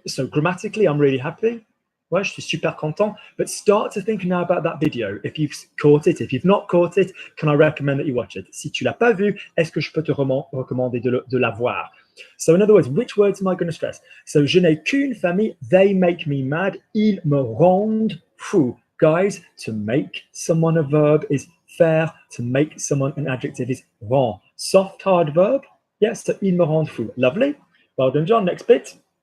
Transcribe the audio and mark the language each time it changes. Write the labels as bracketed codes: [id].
[en] So grammatically, I'm really happy. [fr] Ouais, je suis super content. [en] But start to think now about that video. If you've caught it, if you've not caught it, can I recommend that you watch it? [fr] Si tu l'as pas vu, est-ce que je peux te recommander de la voir? [en] So in other words, which words am I going to stress? So [fr] je n'ai qu'une famille. [en] They make me mad. [fr] Ils me rendent fou. [en] Guys, to make someone a verb is faire. To make someone an adjective is rend. Soft, hard verb. Yes, so [fr] ils me rendent fou. [en] Lovely. Well done, John. Next bit.